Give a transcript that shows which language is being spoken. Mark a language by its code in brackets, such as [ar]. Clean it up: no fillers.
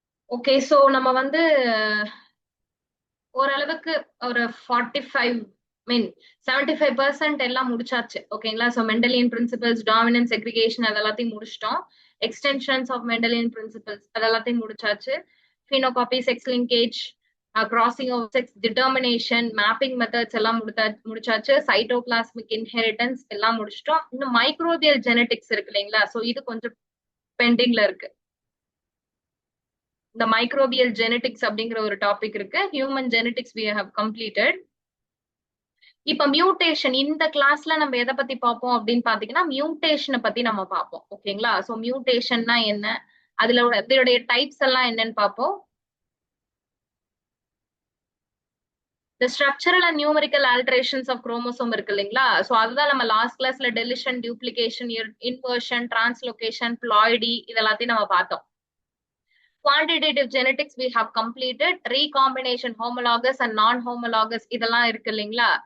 [ta] Okay, so நம்ம வந்து ஓரளவுக்கு ஒரு 45 மீன் 75% எல்லாம் முடிச்சாச்சு ஓகேங்களா. So Mendelian principles, dominance, segregation அதெல்லாத்தையும் முடிச்சிட்டோம். எக்ஸ்டென்ஷன்ஸ் ஆஃப் மெண்டலியன் பிரின்சிபல்ஸ் அதெல்லாத்தையும் முடிச்சாச்சு. [en] phenocopies, sex linkage, crossing of sex, determination, mapping methods [ta] எல்லாம் முடிச்சாச்சு. சைட்டோபிளாஸ்மிக் இன்ஹெரிட்டன்ஸ் எல்லாம் முடிச்சிட்டோம். இன்னும் மைக்ரோபியல் ஜெனetics இருக்கு இல்லைங்களா. ஸோ இது கொஞ்சம் பெண்டிங்ல இருக்கு. இந்த மைக்ரோபியல் ஜெனetics அப்படிங்கிற ஒரு டாபிக் இருக்கு. [en] Human genetics we have completed. [ta] இப்ப மியூட்டேஷன் இந்த கிளாஸ்ல நம்ம எதை பத்தி பார்ப்போம் அப்படின்னு பாத்தீங்கன்னா மியூட்டேஷனை பத்தி நம்ம பார்ப்போம் ஓகேங்களா. சோ மியூட்டேஷன்னா என்ன, அதுல இதோடைய டைப்ஸ் எல்லாம் என்னன்னு பார்ப்போம். [en] The structural and numerical alterations of chromosome [ta] இருக்கு இல்லைங்களா. சோ அதுதான் நம்ம லாஸ்ட் கிளாஸ்ல deletion, duplication, inversion, translocation, ploidy இதெல்லாத்தையும் நம்ம பார்த்தோம். [en] Quantitative genetics we have completed. Recombination, homologous and non-homologous [ta] இதெல்லாம் இருக்கு இல்லைங்களா.